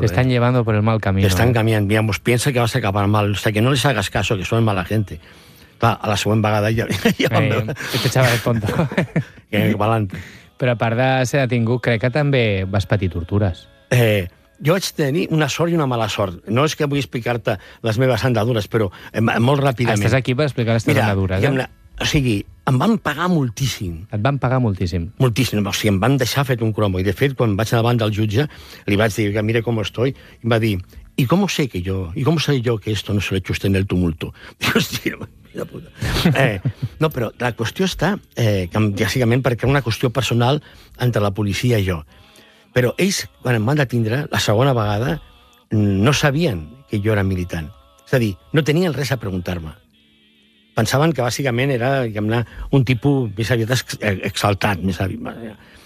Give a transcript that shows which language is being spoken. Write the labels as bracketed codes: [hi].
[es] Te están llevando por el mal camino. Te están cambiando. Mira, pues piensa que vas a acabar mal. O sea, que no les hagas caso, que son mala gente. [ca] Clar, a la següent vegada ja van veure. [es] Este chaval es tonto. [ca] Que valent. Però a part de ser detingut, crec que també vas patir tortures. Jo vaig tenir una sort i una mala sort. No és que vull explicar-te les meves andadures, però molt ràpidament. Estàs aquí per explicar les teves andadures. O sigui, em van pagar moltíssim. Et van pagar moltíssim. Moltíssim, o sigui, em van deixar fet un cromo. I, de fet, quan vaig davant del jutge, li vaig dir, mira com estoy, i em va dir, [es] ¿y cómo sé que yo? ¿Y cómo sé yo que esto no se lo he hecho usted en el tumulto? [ca] Dic, hostia, mira puta. No, però la qüestió està, bàsicament, perquè era una qüestió personal entre la policia i jo. Però ells, quan em van detindre, la segona vegada, no sabien que jo era militant. És a dir, no tenien res a preguntar-me. Pensaven que bàsicament era, diguem-ne, un tipus més aviat exaltat, més aviat.